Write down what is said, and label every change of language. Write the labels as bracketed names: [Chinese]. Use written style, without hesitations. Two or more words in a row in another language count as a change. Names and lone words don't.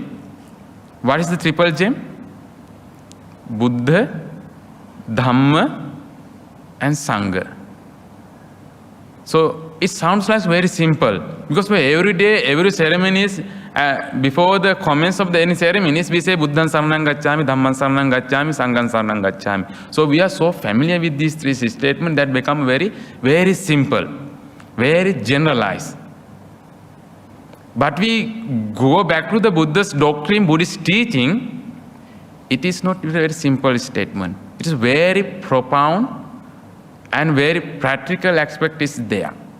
[English] What is the triple gem? Buddha, Dhamma, and Sangha. So it sounds like very simple because every day, every ceremonies, before the comments of any ceremonies, we say [Pali] Buddhan Saranang Gacchami, Dhamman Saranang Gacchami, Sanghan Saranang Gacchami. [English] So we are so familiar with these three statements that become very, very simple, very generalized. But we go back to the Buddha's doctrine, Buddhist teaching, it is not a very simple statement. It is very profound and very practical aspect is there.